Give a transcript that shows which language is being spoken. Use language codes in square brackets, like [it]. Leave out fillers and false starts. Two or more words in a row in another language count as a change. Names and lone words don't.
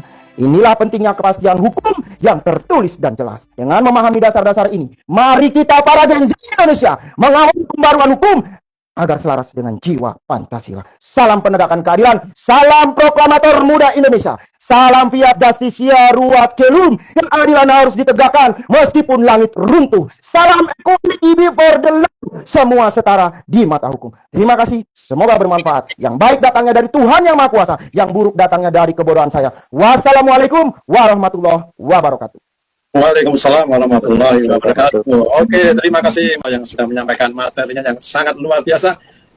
[id] Inilah pentingnya kepastian hukum yang tertulis dan jelas. Dengan memahami dasar-dasar ini, mari kita para Gen Z Indonesia mengawal pembaruan hukum agar selaras dengan jiwa Pancasila. Salam penegakan keadilan, salam proklamator muda Indonesia, salam [la] fiat justisia ruat kelum, [id] keadilan harus ditegakkan meskipun langit runtuh. Salam [en] equality before the law, [id] semua setara di mata hukum. Terima kasih, semoga bermanfaat. Yang baik datangnya dari Tuhan Yang Maha Kuasa, yang buruk datangnya dari kebodohan saya. [ar] السلام عليكم ورحمة الله وبركاته. وعليكم السلام ورحمة الله وبركاته. [id] Oke, terima kasih yang sudah menyampaikan materinya yang sangat luar biasa.